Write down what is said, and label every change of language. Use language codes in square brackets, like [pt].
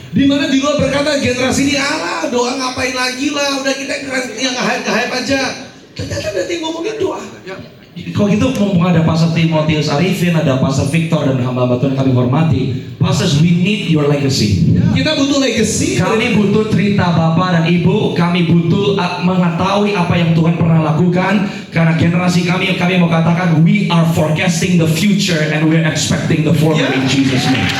[id] Di mana di luar berkata generasi ini alah doa ngapain lagi lah, udah kita yang nge-hype aja. Ternyata nanti ngomongin doa. Kalau gitu mumpung ada Pastor Timotheus Arifin, ada Pastor Victor dan hamba-hamba Tuhan kami hormati. [en] Pastors, we need your legacy. [id] Kita butuh legacy. Kami butuh cerita Bapak dan Ibu. Kami butuh mengetahui apa yang Tuhan pernah lakukan. Karena generasi kami mau katakan [en] we are forecasting the future and we're expecting the former in Jesus name.